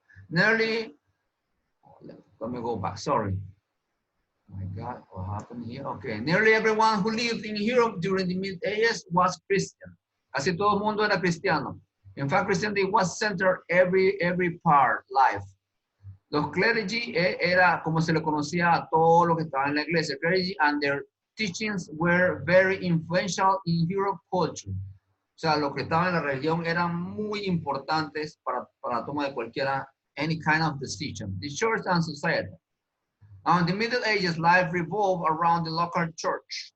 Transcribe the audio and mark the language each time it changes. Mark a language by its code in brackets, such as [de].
[en] Nearly, let me go back, sorry. Oh my God, what happened here? Okay, nearly everyone who lived in Europe during the Middle Ages was Christian. [es] Casi todo el mundo era cristiano. [en] In fact, Christianity was centered every part life. [es] Los clergy era como se le conocía a todo lo que estaba en la iglesia. [en] Clergy and their teachings were very influential in Europe culture. [es] O sea, los que estaban en la religión eran muy importantes para la toma de cualquiera, [en] any kind of decision. The church and society. Now, in the Middle Ages, life revolved around the local church.